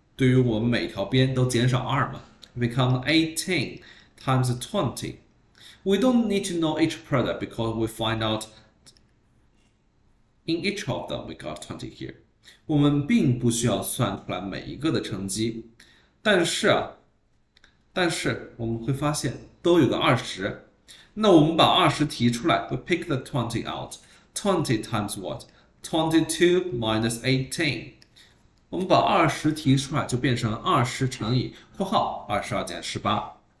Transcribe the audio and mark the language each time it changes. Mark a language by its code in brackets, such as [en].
[zh] 对于我们每条边都减少2嘛。 [en] Become 18 times 20. We don't need to know each product because we find out in each of them we got 20 here. [zh] 我们并不需要算出来每一个的乘积，但是我们会发现都有个20。那我们把20提出来 [en] we pick the 20 out. 20 times what? 22 minus 18. [zh] 我们把20提出来就变成20乘以括号22减18。